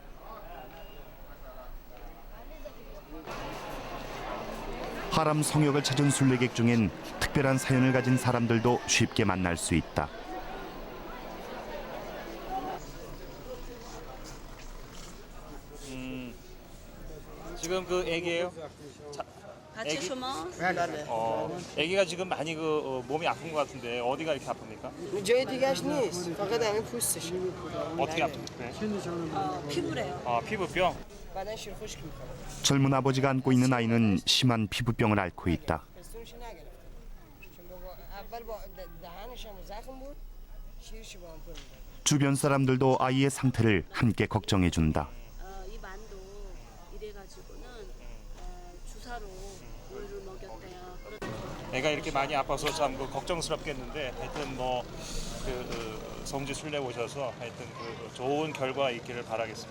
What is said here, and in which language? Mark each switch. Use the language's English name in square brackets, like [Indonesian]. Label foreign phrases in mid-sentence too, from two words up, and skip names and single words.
[Korean] 하람 성역을 찾은 순례객 중엔 특별한 사연을 가진 사람들도 쉽게 만날 수 있다. 지금 그 애기예요? 같이 애기? 주모? 애기가 지금 많이 몸이 아픈 것 같은데 어디가 이렇게 아픕니까? [Persian] جای دیگهش نیست فقط همین پوستشه [Korean] 어떻게 아픈데? 피부래요. 피부병. [Persian] بدن شیر خشک میکنه [Korean] 젊은 아버지가 안고 있는 아이는 심한 피부병을 앓고 있다. [Persian] پستونش نگرفته چون بابا اول با دهنش هم زخم بود شیرش با هم پر می‌داد. [Korean] 주변 사람들도 아이의 상태를 함께 걱정해 준다. 이 만도 이래가지고는 주사로 우유를 먹였대요. 애가 이렇게 많이 아파서 참 걱정스럽겠는데 하여튼 성지 순례 오셔서 하여튼 좋은 결과 있기를 바라겠습니다.